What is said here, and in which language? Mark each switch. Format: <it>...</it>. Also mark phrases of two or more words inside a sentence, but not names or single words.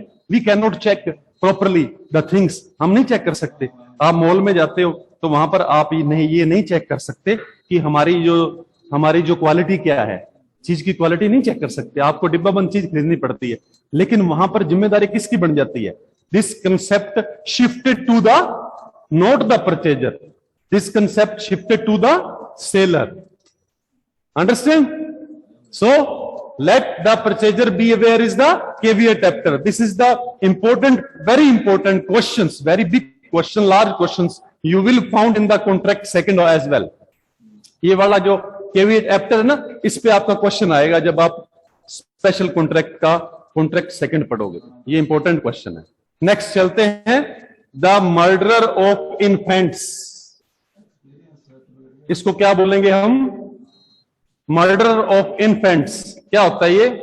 <en>We cannot check properly the things.</en> <hi>हम नहीं चेक कर सकते. आप मॉल में जाते हो तो वहां पर आप ये नहीं चेक कर सकते कि हमारी जो क्वालिटी क्या है. चीज की क्वालिटी नहीं चेक कर सकते. आपको डिब्बा बंद चीज खरीदनी पड़ती है. लेकिन वहां पर जिम्मेदारी किसकी बन जाती है?</hi> <en>This concept shifted to the not the purchaser. This concept shifted to the seller. Understand? So let the purchaser be aware is the</en> <la>caveat emptor.</la> <en>This is the important, very important questions, very big question, large questions you will found in the contract second as well.</en> <hi>ये वाला जो</hi> <la>caveat emptor</la> <hi>है ना, इस पे आपका क्वेश्चन आएगा जब आप</hi> <en>special contract second</en> <hi>पढ़ोगे. ये</hi> <en>important question</en> <hi>है.</hi> <en>नेक्स्ट</en> <hi>चलते हैं.</hi> <en>the murderer of infants.</en> <hi>इसको क्या बोलेंगे हम?</hi> <en>murder of infants.</en> <hi>क्या होता है ये?</hi>